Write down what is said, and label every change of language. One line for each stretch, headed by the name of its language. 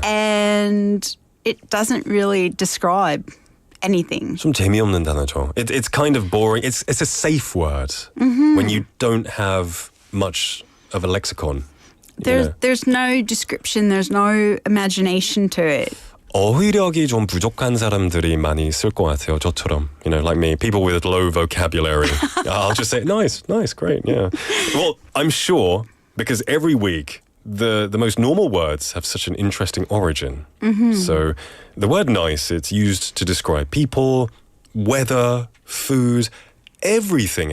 English: And it doesn't really describe anything.
Korean: 좀 재미없는 단어죠.
English: It's kind of boring. It's a safe word when you don't have much of a lexicon. There's no description, there's no imagination to it.
Korean: 어휘력이 좀 부족한 사람들이 많이 쓸 것 같아요, 저처럼.
English: You know, like me, people with low vocabulary. I'll just say, nice, great, yeah. Well, I'm sure, because every week, the most normal words have such an interesting origin. So the word nice, it's used to describe people, weather, food, everything.